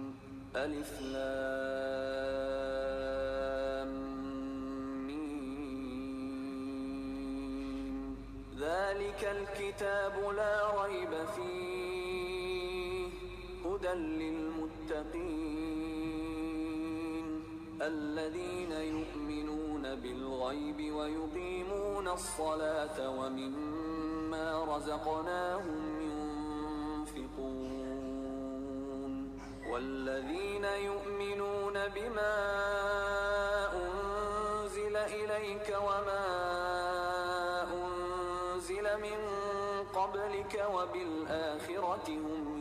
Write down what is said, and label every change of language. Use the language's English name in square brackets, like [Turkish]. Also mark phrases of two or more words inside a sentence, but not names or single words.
[Arabic] ألف لام ميم. ذلك الكتاب لا ريب فيه هدى للمتقين. الذين يؤمنون بالغيب ويقيمون الصلاة ومما رزقناهم ينفقون والذين يؤمنون بما أنزل إليك وما أنزل من قبلك وبالآخرة هم